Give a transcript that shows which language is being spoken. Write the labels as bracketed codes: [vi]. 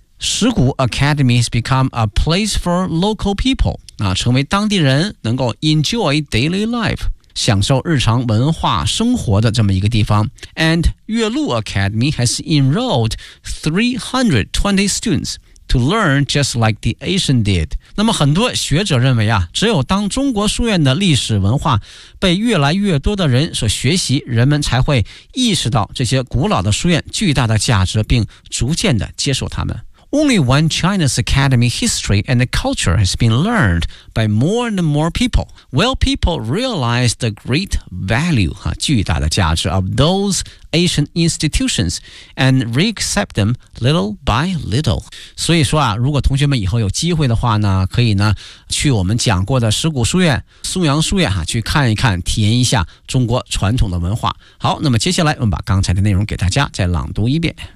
[zh] 石鼓 [en] Academy has become a place for local people， [zh] 啊，成为当地人能够 [en] enjoy daily life， [zh] 享受日常文化生活的这么一个地方。 [en] And 岳麓 Academy has enrolled 320 students to learn just like the Asian did。 [zh] 那么很多学者认为啊，只有当中国书院的历史文化被越来越多的人所学习，人们才会意识到这些古老的书院巨大的价值，并逐渐的接受它们。 [en] Only when China's academy history and culture has been learned by more and more people will people realize the great value, [zh] 哈，巨大的价值 [en] of those ancient institutions and re-accept them little by little. [zh] 所以说啊，如果同学们以后有机会的话呢，可以呢去我们讲过的石鼓书院、松阳书院哈，去看一看，体验一下中国传统的文化。好，那么接下来我们把刚才的内容给大家再朗读一遍。